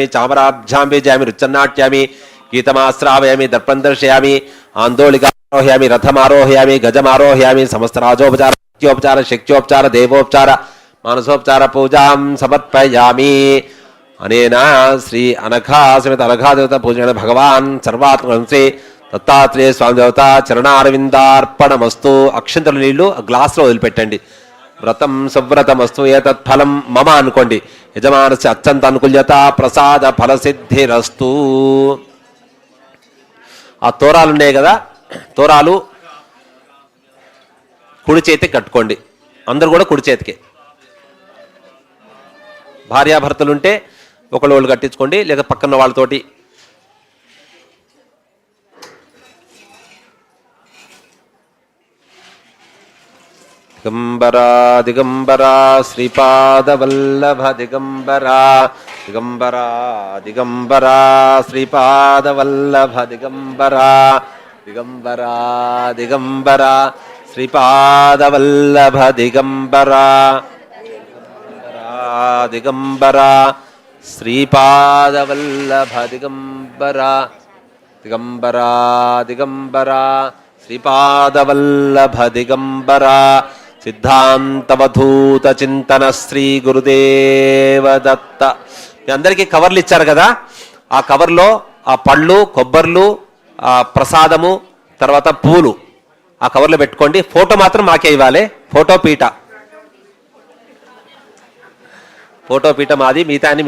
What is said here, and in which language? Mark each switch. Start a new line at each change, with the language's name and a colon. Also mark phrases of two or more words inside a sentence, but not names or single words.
Sanskrit: चामराभ्यां बीजयामि रुच्चन्नाट्यामि गीतमाश्रावयामि दर्पणं दर्शयामि आन्दोलिकारोहयामि रथमारोहयामि गजमारोहयामि समस्तराजोपचार नित्योपचार शक्त्योपचार देवोपचार मानसोपचार पूजां समर्पयामि अनेन श्री अनघा समेत अनघा देवता पूजन भगवान् सर्वात्मकं श्री दत्तात्रेय स्वामी देवता चरणारविंदार्पणमस्तु
Telugu: అక్షంతలు నీళ్లు గ్లాస్లో వదిలిపెట్టండి
Sanskrit: వ్రతం సువ్రతమస్తు ఏతత్ఫలం మమ అనుకోండి యజమానస్య అత్యంత అనుకూల్యత ప్రసాద ఫలసిద్ధిరస్తు
Telugu: ఆ తోరాలు ఉన్నాయి కదా తోరాలు కుడి చేతికి కట్టుకోండి అందరూ కూడా కుడి చేతికే భార్యాభర్తలు ఉంటే ఒకళ్ళు కట్టించుకోండి లేక పక్కన వాళ్ళతోటి
Sanskrit: दिगंबरा दिगंबरा श्रीपादवल्लभ दिगंबरा दिगंबरा दिगंबरा श्रीपादवल्लभ दिगंबरा दिगंबरा दिगंबरा श्रीपादवल्लभ दिगंबरा दिगंबरा श्रीपादवल्लभ दिगंबरा दिगंबरा दिगंबरा श्रीपादवल्लभ दिगंबरा సిద్ధాంతవధూత చింతన శ్రీ గురుదేవ దత్త.
Telugu: మీ అందరికీ కవర్లు ఇచ్చారు కదా, ఆ కవర్లో ఆ పళ్ళు కొబ్బర్లు ఆ ప్రసాదము తర్వాత పూలు ఆ కవర్లో పెట్టుకోండి. ఫోటో మాత్రం మాకే ఇవ్వాలి. ఫోటో పీట మాది, మిగతా అని మీ.